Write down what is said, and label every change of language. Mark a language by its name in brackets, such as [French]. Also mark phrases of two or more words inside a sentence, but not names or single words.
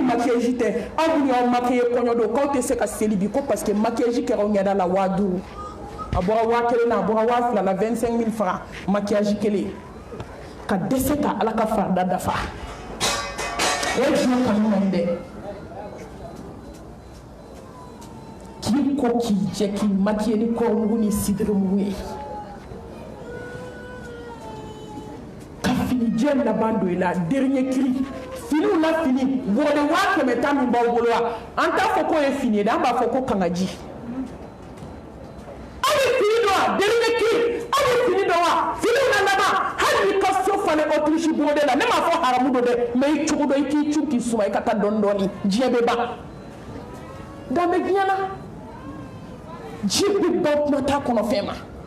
[Bambara] maquillage tɛ aw minnu y'aw maquiller kɔɲɔ don k'aw tɛ se ka seli bi ko [French] parce que [Bambara] maquillage kɛra aw ɲɛda la 5000 a bɔra 1000 na a bɔra 2000 la 25000 francs maquillage kelen ka dɛsɛ ka ala ka farida dafa o ye diɲɛ kanu man dɛ k'i ko k'i jɛ k'i maquiller ni kɔrɔmugu ni sidirimugu ye ka fini jɛ laban don i la [French] dernier cri [Bambara] finiw na fini bɔrɔde 500 min b'aw bolo wa an t'a fɔ k'o ye fini ye dɛ an b'a fɔ ko kangaji aw bɛ fini dɔn wa [French] dernier cri [Bambara] aw bɛ fini dɔn wa finiw na laban hali n'i ka so falen Autriche bɔrɔde la ne m'a fɔ haramu don dɛ mais i cogo dɔn i k'i cu k'i suma i ka taa dɔɔni dɔɔni diɲɛ bɛ ban dan bɛ diɲɛ na ji bɛ ban kuma t'a kɔnɔ fɛn ma